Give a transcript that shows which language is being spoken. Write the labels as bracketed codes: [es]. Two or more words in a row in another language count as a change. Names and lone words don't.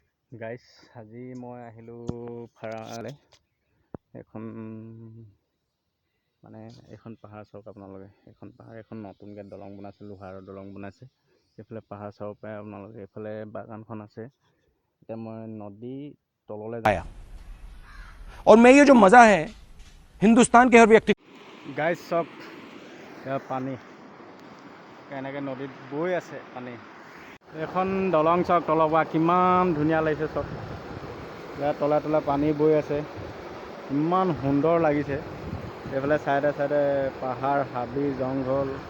[as] গাইছ আজি মই আহিলোঁ ফাৰাঙালে। এখন এইখন পাহাৰ চাওক আপোনালোকে, এইখন পাহাৰ এখন নতুনকৈ দলং বনাইছে, লোহাৰৰ দলং বনাইছে। এইফালে পাহাৰ চাব পাৰে আপোনালোকে, এইফালে বাগানখন আছে। এতিয়া মই নদী তললৈ যাওঁ। [hi] और मैं ये जो मज़ा है हिंदुस्तान के हर व्यक्ति [as] গাইছ চাওক, এয়া পানী কেনেকৈ নদীত বৈ আছে পানী। এখন দলং চাওক, তলৰ পৰা কিমান ধুনীয়া লাগিছে চাওক। ইয়াত তলে তলে পানী বৈ আছে, ইমান সুন্দৰ লাগিছে। এইফালে চাইডে চাইডে পাহাৰ, হাবি, জংঘল।